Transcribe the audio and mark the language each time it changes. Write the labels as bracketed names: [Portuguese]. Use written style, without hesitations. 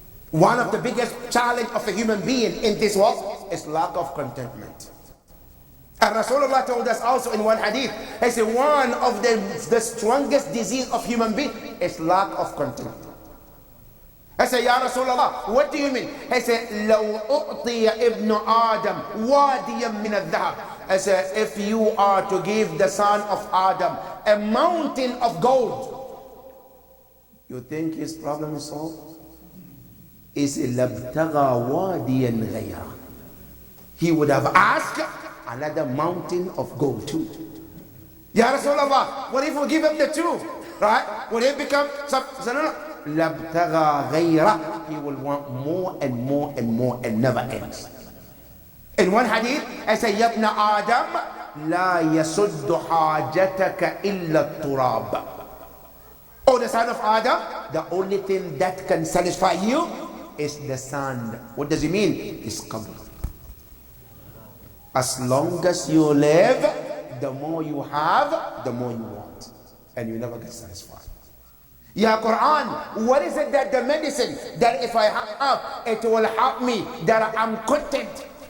[English] One of the biggest challenge of a human being in this world is lack of contentment. And Rasulullah told us also in one hadith, he said one of the strongest disease of human being is lack of contentment. I said, Ya Rasulullah, what do you mean? He said, [Arabic] لو أعطي ابن آدم واديا من الذهب. [English] I said, if you are to give the son of Adam a mountain of gold, you think his problem is solved? He said, [Arabic] لابتغى واديا غيره. [English] He would have asked another mountain of gold too. Ya Rasulullah, what if we give him the two? Right? Would it become [Arabic] لابتغى غيره? [English] He will want more and more and more and never ends. In one hadith, I say, [Arabic] يا ابن آدم لا يسد حاجتك إلا التراب. [English] Oh, the son of Adam, the only thing that can satisfy you is the sand. What does it mean? It's qabr. As long as you live, the more you have, the more you want. And you never get satisfied. Ya Quran, what is it that the medicine that if I have, it will help me, that I'm content?